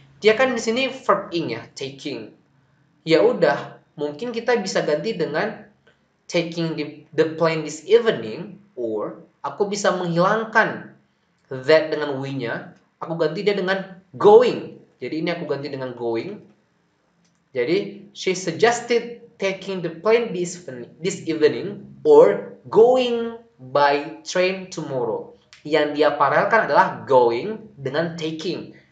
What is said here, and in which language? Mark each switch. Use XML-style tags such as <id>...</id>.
<id>Dia kan di sini verb ing ya, taking. Ya udah, mungkin kita bisa ganti dengan</id> <en>taking the plane this evening, or</en> <id>aku bisa menghilangkan that dengan we-nya, aku ganti dia dengan going. Jadi ini aku ganti dengan going. Jadi</id> <en>she suggested taking the plane this evening or going by train tomorrow.</en> <id>Yang dia paralelkan adalah going dengan taking.</id>